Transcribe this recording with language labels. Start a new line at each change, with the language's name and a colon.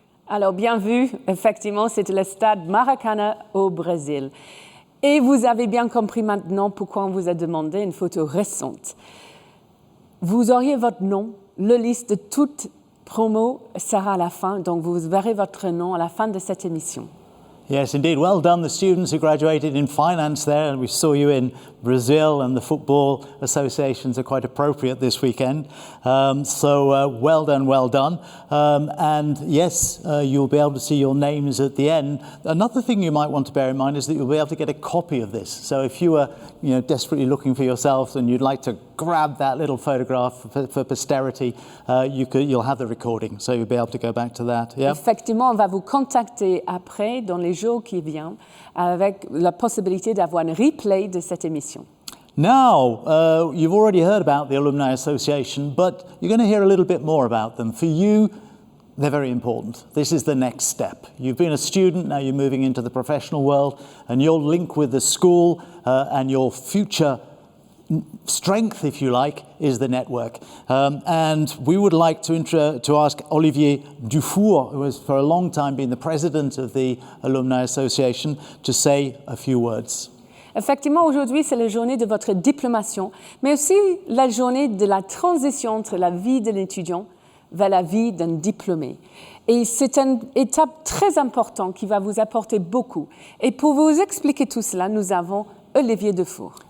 French: Alors, bien vu, effectivement, c'était le stade Maracana au Brésil. Et vous avez bien compris maintenant pourquoi on vous a demandé une photo récente. Vous auriez votre nom, le liste de toute promo sera à la fin, donc vous verrez votre nom à la fin de cette émission.
English: Yes, indeed. Well done, the students who graduated in finance there. And we saw you in Brazil, and the football associations are quite appropriate this weekend. So well done, well done. And yes, you'll be able to see your names at the end. Another thing you might want to bear in mind is that you'll be able to get a copy of this. So if you were desperately looking for yourself and you'd like to grab that little photograph for posterity, you'll have the recording. So you'll be able to go back to that. Yeah?
French: Effectivement, on va vous contacter après, dans les jours qui viennent, avec la possibilité d'avoir un replay de cette émission.
English: Now, you've already heard about the Alumni Association, but you're going to hear a little bit more about them. For you, they're very important. This is the next step. You've been a student, now you're moving into the professional world, and your link with the school and your future strength, if you like, is the network. And we would like to ask Olivier Dufour, who has for a long time been the president of the Alumni Association, to say a few words.
French: Effectivement, aujourd'hui, c'est la journée de votre diplomation, mais aussi la journée de la transition entre la vie de l'étudiant vers la vie d'un diplômé. Et c'est une étape très importante qui va vous apporter beaucoup. Et pour vous expliquer tout cela, nous avons Olivier Dufour.